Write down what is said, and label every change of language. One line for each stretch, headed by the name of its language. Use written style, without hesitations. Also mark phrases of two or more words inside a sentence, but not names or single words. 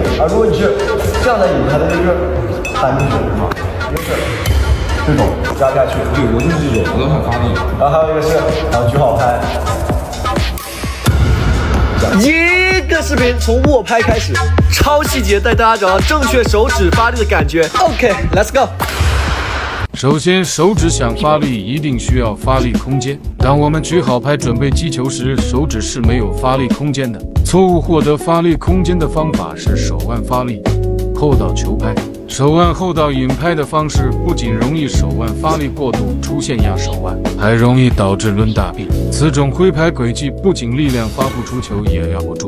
Chinese: 而如果你是这样的引拍，它就是弹出去啊，就是这种压下去。对，我就是这种，我都很发力。然后还有一个是，然后举好拍。一个视频从握拍开始，超细节带大家找到正确手指发力的感觉。
English: OK，let's go。
Chinese: 首先，手指想发力一定需要发力空间。当我们举好拍準備擊球時，手指是沒有發力空間的。錯誤獲得發力空間的方法是手腕發力後到球拍。手腕後到引拍的方式不僅容易手腕發力過度出現壓手腕，還容易導致掄大臂。此種揮拍軌跡不僅力量發不出球，也壓不住。